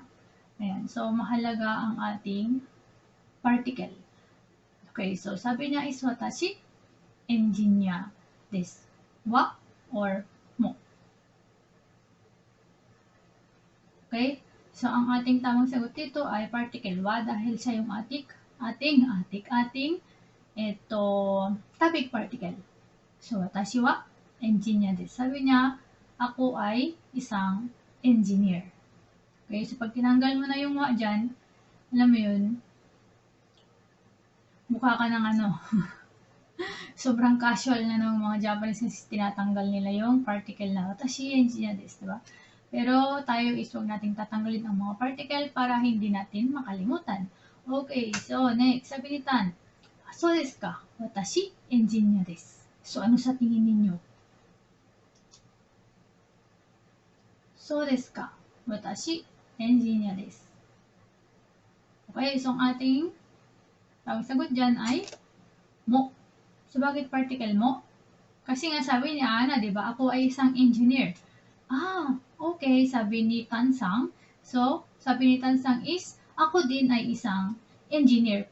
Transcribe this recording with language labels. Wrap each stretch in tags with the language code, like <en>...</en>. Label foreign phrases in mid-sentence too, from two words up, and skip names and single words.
<tl>Ayan, so mahalaga ang ating particle. Okay, so sabi niya is,</tl> <ja>"Watashi, engineer desu."</ja> <tl>Wa or mo. Okay? So, ang ating tamang sagot dito ay particle wa dahil siya yung ating ito topic particle. So,</tl> <ja>watashi wa engineer desu.</ja> <tl>Sabi niya, ako ay isang engineer. Okay? So, pag tinanggal mo na yung wa dyan, alam mo yun, mukha ka ng ano, sobrang casual na ng mga Japanese kasi tinatanggal nila yung particle na</tl> <ja>watashi engineer desu,</ja> <tl>diba? Pero tayo is huwag nating tatanggalin ang mga particle para hindi natin makalimutan. Okay, so next, sabi ni Tan,</tl> <ja>"そうですか? Watashi, engineer desu."</ja> <tl>So ano sa tingin ninyo?</tl> <ja>そうですか? Watashi, engineer desu.</ja> <tl>Okay, so ang ating sagot dyan ay mo. So bakit particle mo? Kasi nga sabi ni Ana, di ba, ako ay isang engineer. Ah, okay, sabi ni Tansang. So, sabi ni Tansang is, ako din ay isang engineer.</tl>